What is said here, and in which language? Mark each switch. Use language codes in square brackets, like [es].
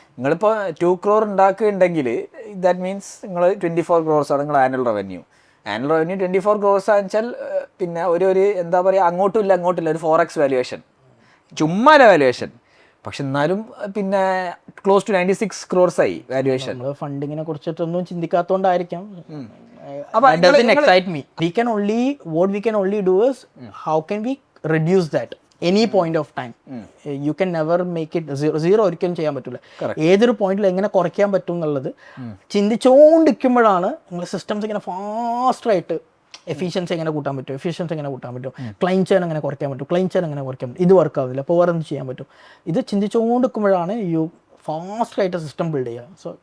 [ml] നിങ്ങളിപ്പോൾ 2 crore ഉണ്ടാക്കുന്നുണ്ടെങ്കിൽ that means നിങ്ങൾ 24 crores ആണ് നിങ്ങൾ ആനുവൽ റവന്യൂ 24 crores ആണെന്ന് വെച്ചാൽ പിന്നെ ഒരു എന്താ പറയുക, അങ്ങോട്ടും ഇല്ല ഒരു 4x വാല്യുവേഷൻ, ചുമ്മാ വാല്യുവേഷൻ. പക്ഷെ എന്നാലും പിന്നെ ക്ലോസ് ടു 96 crores ആയി valuation. ഫണ്ടിങ്ങിനെ കുറിച്ചിട്ടൊന്നും ചിന്തിക്കാത്തതുകൊണ്ടായിരിക്കാം. [en] That doesn't excite me. What we can only do is how can we reduce that any point of time. You can never make it zero. [ml] ഒരിക്കലും ചെയ്യാൻ പറ്റില്ല. ഏതൊരു പോയിന്റിൽ എങ്ങനെ കുറയ്ക്കാൻ പറ്റും എന്നുള്ളത് ചിന്തിച്ചുകൊണ്ടിരിക്കുമ്പോഴാണ് നമ്മുടെ സിസ്റ്റംസ് ഇങ്ങനെ ഫാസ്റ്റായിട്ട് എഫിഷ്യൻസി എങ്ങനെ കൂട്ടാൻ പറ്റും, ക്ലൈൻ ചെയിൻ എങ്ങനെ കുറയ്ക്കാൻ പറ്റും, ഇത് വർക്ക് ആവില്ല, അപ്പോൾ വേറെ എന്ത് ചെയ്യാൻ പറ്റും. ഇത് ചിന്തിച്ചുകൊണ്ടിരിക്കുമ്പോഴാണ് ഫാസ്റ്റായിട്ട് സിസ്റ്റം ബിൽഡ് ചെയ്യുക.